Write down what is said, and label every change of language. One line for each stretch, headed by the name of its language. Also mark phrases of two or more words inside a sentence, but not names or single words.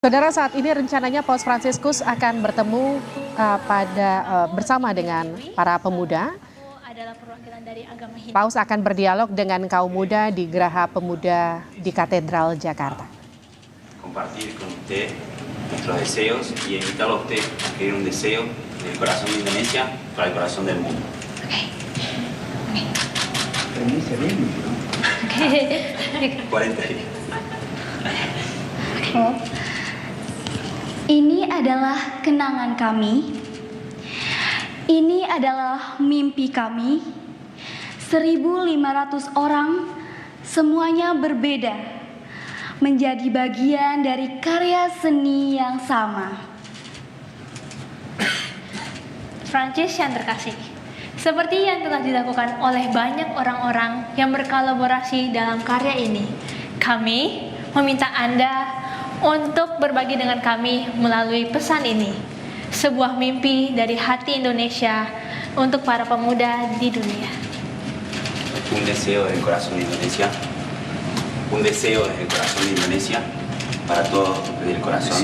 Indonesian: Saudara, saat ini rencananya Paus Fransiskus akan bertemu bersama dengan para pemuda. Paus akan berdialog dengan kaum muda di Geraha Pemuda di Katedral Jakarta.
Spanish: Compartir con usted nuestros deseos y invitarlo a usted a escribir un deseo del corazón de Indonesia para el corazón del mundo. Permiso, bien, ¿no? 40 días.
Indonesian: Ini adalah kenangan kami. Ini adalah mimpi kami. 1.500 orang, semuanya berbeda, menjadi bagian dari karya seni yang sama. Prancis yang terkasih, seperti yang telah dilakukan oleh banyak orang-orang yang berkolaborasi dalam karya ini, kami meminta Anda untuk berbagi dengan kami melalui pesan ini. Sebuah mimpi dari hati Indonesia untuk para pemuda di dunia.
Spanish: Un deseo del corazón de Indonesia. Un deseo desde el corazón de Indonesia para todos desde el corazón.